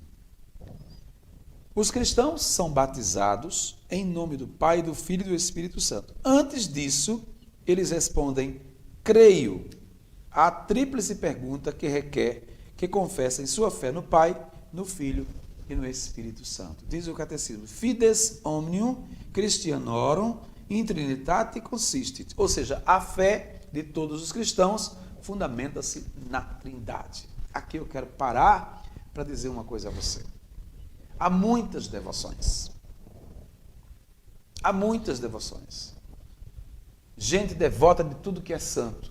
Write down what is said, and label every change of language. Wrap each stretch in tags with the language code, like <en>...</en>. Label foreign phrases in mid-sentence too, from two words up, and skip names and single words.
<pt>Os cristãos são batizados em nome do Pai, do Filho e do Espírito Santo. Antes disso, eles respondem, creio, a tríplice pergunta que requer que confessem sua fé no Pai, no Filho e no Espírito Santo. Diz o catecismo,</pt> <la>fides omnium Christianorum in Trinitate consistit.</la> <pt>Ou seja, a fé de todos os cristãos fundamenta-se na Trindade. Aqui eu quero parar para dizer uma coisa a você. Há muitas devoções. Há muitas devoções. Gente devota de tudo que é santo.</pt>